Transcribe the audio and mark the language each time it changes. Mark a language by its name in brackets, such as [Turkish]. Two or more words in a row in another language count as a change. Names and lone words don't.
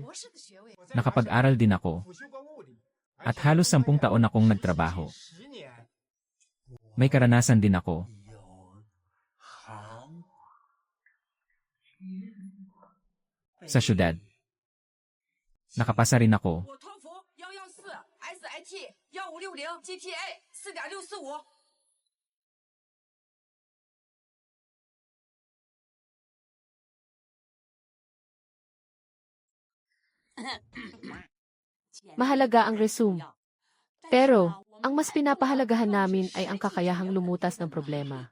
[Filipino] Nakapag-aral din ako. At halos 10 taon akong nagtrabaho. May karanasan din ako. Sa syudad. Nakapasa rin ako. [Chinese] 我托福114 SIT 1560 GPA 4.645。 [Filipino] Mahalaga ang resume. Pero, ang mas pinapahalagahan namin ay ang kakayahang lumutas ng problema.